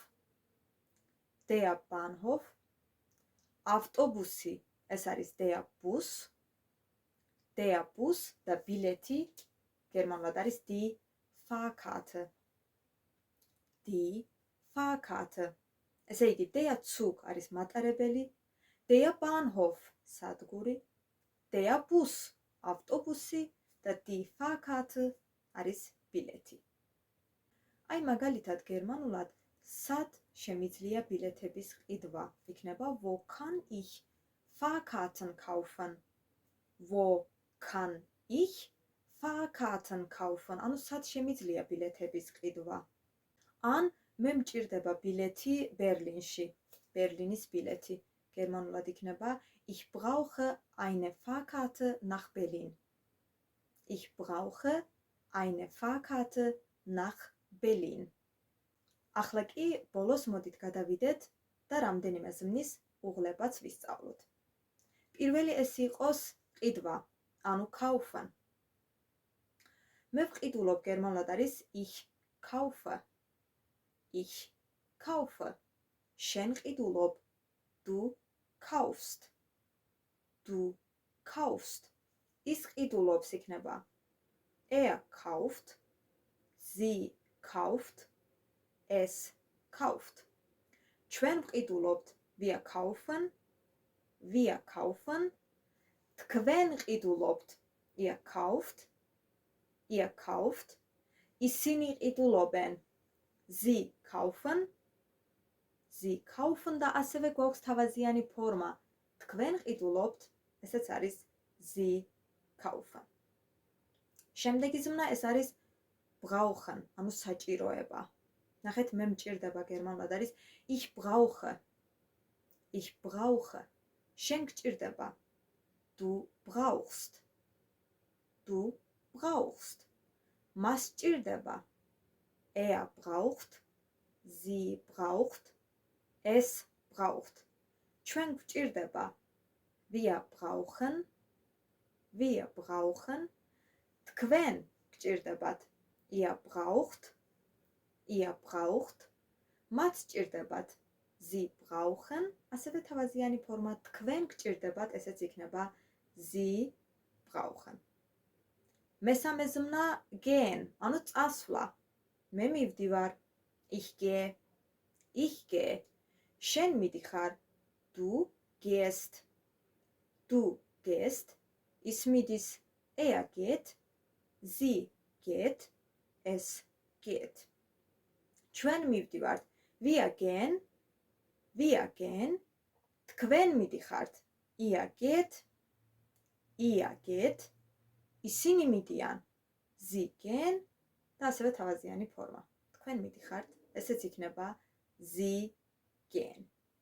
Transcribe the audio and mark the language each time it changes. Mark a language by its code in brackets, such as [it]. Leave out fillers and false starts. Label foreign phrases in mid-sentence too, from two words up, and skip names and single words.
[de] Der Bahnhof. [ka] ავტობუსი ეს არის [de] der Bus. Der Bus [ka] და ბილეთი გერმანულად არის [de] die Fahrkarte. Die Fahrkarte. [ka] ესე იგი, [de] der Zug [ka] არის მატარებელი, [de] der Bahnhof [ka] სადგური, [de] der Bus [ka] ავტობუსი და [de] die Fahrkarte [ka] არის ბილეთი. აი მაგალითად გერმანულად სად შემიძლია ბილეთების ყიდვა? [de] იქნება wo kann ich Fahrkarten kaufen? Wo kann ich Fahrkarten kaufen? [ka] ანუ სად შემიძლია ბილეთების ყიდვა? ან მე მჭირდება ბილეთი ბერლინში. ბერლინის ბილეთი. გერმანულად იქნება [de] Ich brauche eine Fahrkarte nach Berlin. Ich brauche eine Fahrkarte nach Berlin. [ka] ახლა კი ბოლოს მოდით გადავიდეთ და რამდენიმე ზმნის უღლებაც ვისწავლოთ. პირველი ეს იყოს ყიდვა, ანუ kaufen. მე ვყიდულობ გერმანულად არის [de] ich kaufe. Ich kaufe. [ka] შენ ყიდულობ [de] du kaufst. Du kaufst. [ka] ის ყიდულობს იქნება [de] kauft, sie kauft, es kauft. [ka] ჩვენ ვყიდულობთ [de] wir kaufen, wir kaufen. [ka] თქვენ ყიდულობთ [de] ihr kauft, ihr kauft. [ka] ისინი ყიდულობენ [de] sie kaufen, sie kaufen [ka] და ასევე გვაქვს თავაზიანი ფორმა. თქვენ ყიდულობთ, ესეც არის [de] sie kaufen. [ka] შემდეგი ზმნა ეს არის brauchen, ანუ საჭიროება. ნახეთ, მე მჭირდება გერმანულად არის [de] ich brauche. Ich brauche. [ka] შენ გჭირდება [de] du brauchst. Du brauchst. [ka] მას ჭირდება [de] braucht, sie braucht, es braucht. [ka] ჩვენ გვჭირდება [de] wir brauchen, wir brauchen. [ka] თქვენ გჭირდებათ [de] ihr braucht, ihr braucht. [ka] მათ ჭირდებათ [de] sie brauchen, [ka] ასევე თავაზიანი ფორმა თქვენ გჭირდებათ, ესეც იქნება [de] sie brauchen. [ka] მესამე ზმნა gehen, ანუ წასვლა. მე მივდივარ [de] ich gehe, ich gehe. [ka] შენ მიდიხარ [de] du gehst, du gehst. [ka] ის მიდის [de] geht, sie geht, es geht. [ka] ჩვენ მივდივართ [de] wir gehen, wir gehen. [ka] თქვენ მიდიხართ [de] ihr geht, ihr geht. [ka] ისინი მიდიან [de] sie gehen [ka] და ასევე თავაზიანი ფორმა. თქვენ მიდიხართ, ესეც იქნება [de] sie gehen.